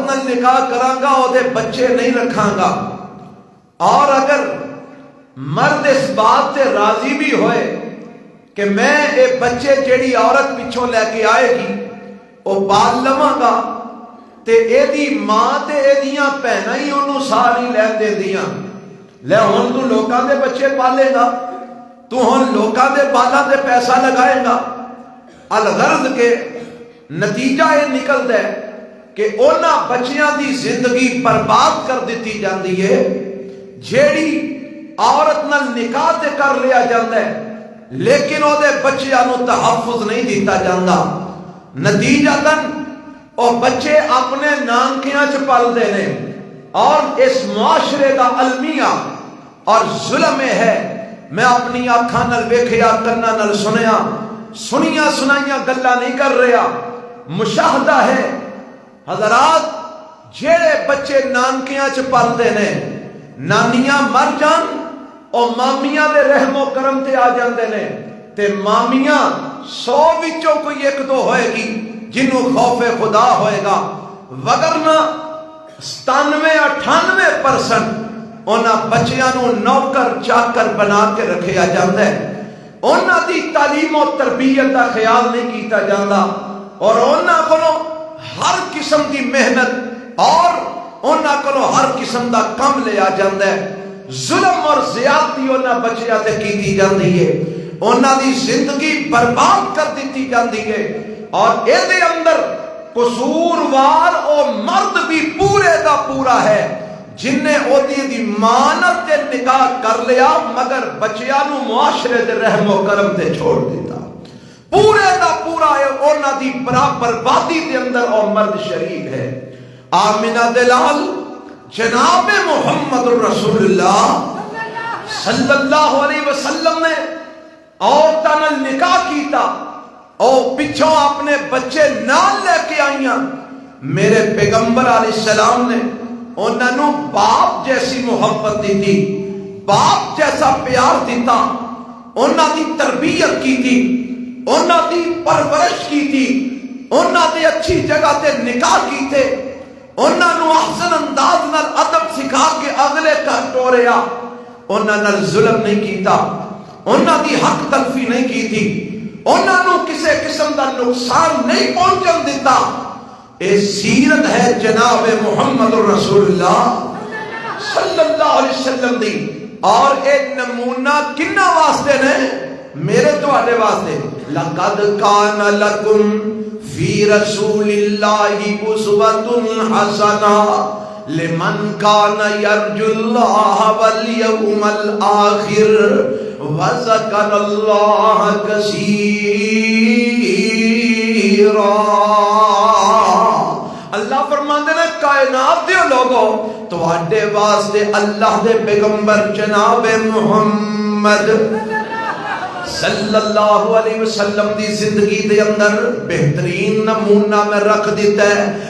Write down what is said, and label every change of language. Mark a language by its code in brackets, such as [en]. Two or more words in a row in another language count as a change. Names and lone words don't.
[pa] نال نکاح کراں گا او دے بچے نہیں رکھاں گا، اور اگر مرد اس بات تے راضی بھی ہوئے کہ میں اے بچے جیڑی عورت پچھوں لے کے آئے گی او پال لواں گا تے اے دی ماں تے اے دیاں بہناں ہی انہوں ساری لے دے دیاں، لے ہن تو لوکاں دے بچے پالے گا، تو ہن لوکاں دے بالاں تے پیسہ لگائے گا۔ [ur] الغرض کے نتیجہ یہ نکلتا ہے کہ [pa] اونا بچیاں دی زندگی برباد کر دیتی جاندی ہے جیڑی عورت نال نکاح تے کر لیا جاندہ ہے لیکن او دے بچیاں نو تحفظ نہیں دیتا جاندہ، نتیجتاً او بچے اپنے نانکیاں چ پل دینے، اور اس معاشرے دا المیہ اور ظلم ہے۔ میں اپنی آنکھاں نال ویکھیا کناں نال سنیاں سنائیاں گلاں نہیں کر رہا، مشاہدہ ہے حضرات، جیڑے بچے نانکیاں چ پل دینے نانیاں مر جان اور مامیاں دے رحم و کرم تے آ جاندے نے تے مامیاں 100 وچوں کوئی ایک دو ہوئے گی جنہوں خوف خدا ہوئے گا، وگرنہ 97-98% انہاں بچیاں نو نوکر چاکر بنا کے رکھیا جاندہ ہے، انہاں دی تعلیم و تربیت دا خیال نہیں کیتا جاندہ، اور انہاں کو ہر قسم دی محنت اور انہاں کو ہر قسم دا کم لیا جاندہ ہے، ظلم اور زیادتی انہاں بچیاں تے کیتی جاندی ہے، انہاں دی زندگی برباد کر دیتی جاندی ہے، اور اے دے اندر قصوروار او مرد بھی پورے دا پورا ہے جن نے او دی مانت تے نکاح کر لیا مگر بچیاں نو معاشرے دے رحم و کرم تے چھوڑ دیتا، پورے دا پورا ہے انہاں دی بربادی دے اندر او مرد شریک ہے۔ آمنہ دلال جناب محمد رسول اللہ [ar] صلی اللہ علیہ وسلم [pa] نے عورتاں نال نکاح کیتا اور پچھوں اپنے بچے نال لے کے آئیاں، میرے پیغمبر علیہ السلام نے انہاں نو باپ جیسی محبت دی تھی، باپ جیسا پیار دیتا، انہاں دی تربیت کی تھی، انہاں دی پرورش کی تھی، انہاں دی اچھی جگہ تے نکاح کی تھے، انہاں نو احسن انداز نال ادب سکھا کے اگلے کر ٹوریا، انہاں نال ظلم نہیں کیتا، انہاں دی حق تلفی نہیں کی تھی، انہاں نو کسے قسم دا نقصان نہیں پہنچن دیتا۔ اے سیرت ہے جناب محمد رسول اللہ [ar] صلی اللہ علیہ وسلم [pa] دی، اور اے نمونہ کنہ واسطے نے؟ میرے تو آنے واسطے، [ar] لَقَدْ كَانَ لَكُمْ فِي رَسُولِ اللَّهِ أُسْوَةٌ حَسَنَةٌ لِمَنْ كَانَ يَرْجُو اللَّهَ وَالْيَوْمَ الْآخِرَ وَذَكَرَ اللَّهَ كَثِيرًا۔ [pa] اللہ فرماندے نے کائنات دے لوگو تو آڈے واسطے اللہ دے پیغمبر جناب محمد [ar] صلی اللہ علیہ وسلم [pa] دی زندگی دے اندر بہترین نمونہ میں رکھ دیتا ہے۔